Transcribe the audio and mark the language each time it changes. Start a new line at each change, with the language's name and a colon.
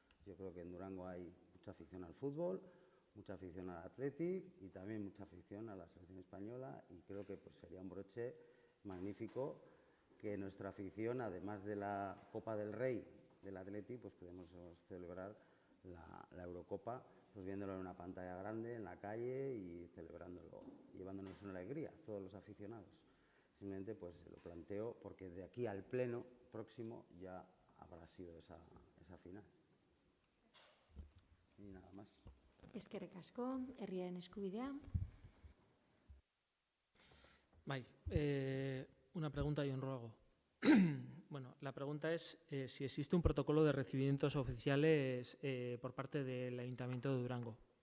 Spanish: Yo creo que en Durango hay mucha afición al fútbol, mucha afición al Athletic y también mucha afición a la selección española, y creo que pues, sería un broche magnífico que nuestra afición, además de la Copa del Rey del Athletic, pues podemos celebrar la Eurocopa, pues viéndolo en una pantalla grande, en la calle y celebrándolo, llevándonos una alegría, todos los aficionados. Simplemente pues lo planteo porque de aquí al pleno próximo ya habrá sido esa final. Y nada más.
Basque: Eskerrik asko, herriaren eskubidea.
Spanish: Bai, una pregunta y un ruego. Bueno, la pregunta es si existe un protocolo de recibimientos oficiales por parte del Ayuntamiento de Durango.